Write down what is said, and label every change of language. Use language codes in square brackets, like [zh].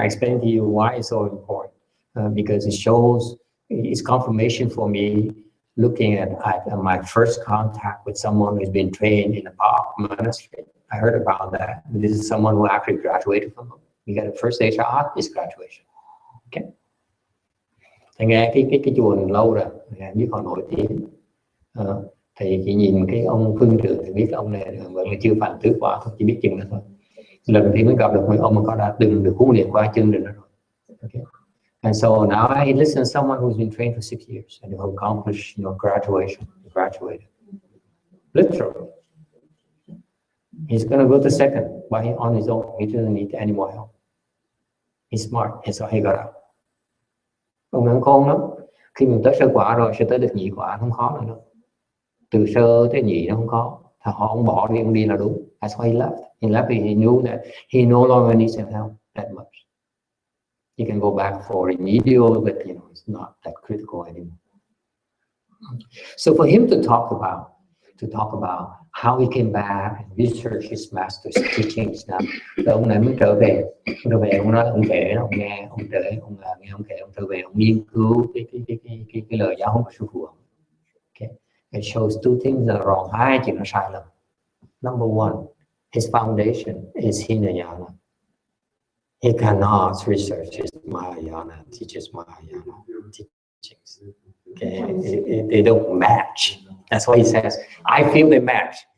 [en] I explain to you why it's so important. Because it shows, it's confirmation for me looking at my first contact with someone who's been trained in a monastery. I heard about that. This is someone who actually graduated from them. You got a first stage art is graduation. Okay. [vi] Thầy nghe cái chùa này lâu rồi, biết họ nổi tiếng. Thầy chỉ nhìn cái ông phương trưởng thì biết ông này vẫn chưa phạm tứ quả thôi, chỉ biết chừng đó thôi. Lần thì mới gặp được mấy ông mà có đã từng được huấn luyện qua chương trình đó rồi. [en] Okay. And so now I listen to someone who's been trained for 6 years and who accomplished, graduated. Literally. He's going to go to second on his own. He doesn't need any more help. He's smart, and so he got out. [vi] Ông ăn khôn lắm. Khi mình tới sơ quả rồi, sẽ tới được nhị quả, không khó nữa đâu. Từ sơ tới nhị nó không khó. Họ không bỏ đi, ông đi là đúng. [en] That's why he left. He left because he knew that he no longer needs help that much. You can go back for remedial, but it's not that critical anymore. So for him to talk about how he came back and research his master's teachings now, [vi] ông này mới trở về ông nói ông kể, ông nghe ông kể, ông kể, ông trở về, ông nghiên cứu cái lời giáo huấn của sư phụ. [en] Okay, it shows two things that are wrong. [vi] Hai chuyện nó sai lầm. [en] Number one, his foundation is Hinayana. He cannot research his Mahayana, teaches Mahayana teachings. Okay, they don't match. That's why he says, I feel they match.